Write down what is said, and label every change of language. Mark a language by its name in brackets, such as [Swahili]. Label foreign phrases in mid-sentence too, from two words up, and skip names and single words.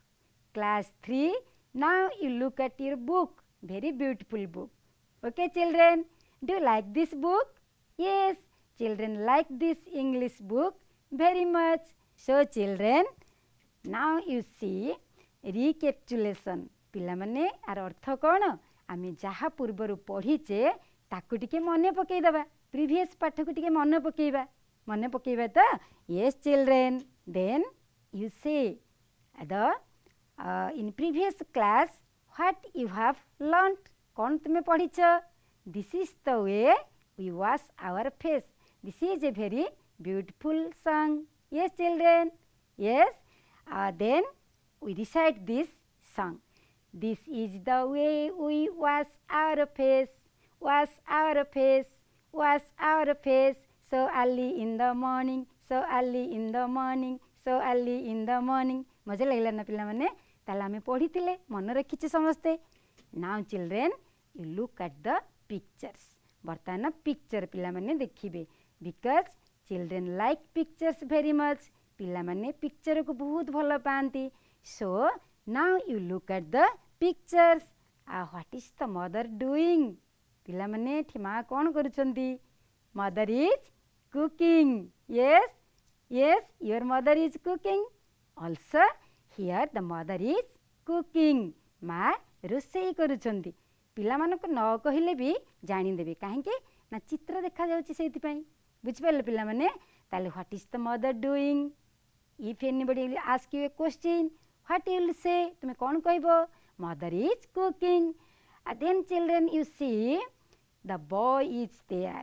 [English] Class 3, now you look at your book. Very beautiful book. Okay children, do you like this book? Yes, children like this English book very much. So children, now you see recapitulation. [Odia] ପିଲାମାନେ ଆର ଅର୍ଥ କ'ଣ? ଆମେ ଯାହା ପୂର୍ବରୁ ପଢ଼ିଛେ ତାକୁ ଟିକେ ମନେ ପକାଇଦେବା, ପ୍ରିଭିୟସ୍ ପାଠକୁ ଟିକେ ମନେ ପକାଇବା ତ? [English] yes children, then you say in previous class what you have learnt. [Odia] କ'ଣ ତୁମେ ପଢ଼ିଛ? [English] This is the way we wash our face. This is a very beautiful song. Yes children, yes. Then we recite this song. This is the way we wash our face, wash our face, wash our face. So early in the morning, so early in the morning, so early in the morning. [Odia] ମଜା ଲାଗିଲା ନା ପିଲାମାନେ? ତାହେଲେ ଆମେ ପଢ଼ିଥିଲେ, ମନେ ରଖିଛେ ସମସ୍ତେ. [English] Now children, you look at the pictures. [Odia] ବର୍ତ୍ତମାନ ପିକ୍ଚର ପିଲାମାନେ ଦେଖିବେ. [English] Because children like pictures very much. [Odia] ପିଲାମାନେ ପିକ୍ଚରକୁ ବହୁତ ଭଲ ପାଆନ୍ତି. [English] So now you look at the pictures. What is the mother doing? [Odia] ପିଲାମାନେ ଏଠି ମା କ'ଣ କରୁଛନ୍ତି? [English] Mother is cooking. Yes, yes, your mother is cooking. Also here the mother is cooking. [Odia] ମା ରୋଷେଇ କରୁଛନ୍ତି. ପିଲାମାନଙ୍କୁ ନ କହିଲେ ବି ଜାଣିଦେବେ, କାହିଁକି ନା ଚିତ୍ର ଦେଖାଯାଉଛି ସେଇଥିପାଇଁ. ବୁଝିପାରିଲେ ପିଲାମାନେ? ତାହେଲେ [English] what is the mother doing? if anybody will ask you a question, what you will say? [Odia] ତୁମେ କ'ଣ କହିବ? [English] mother is cooking. then children you see the boy is there.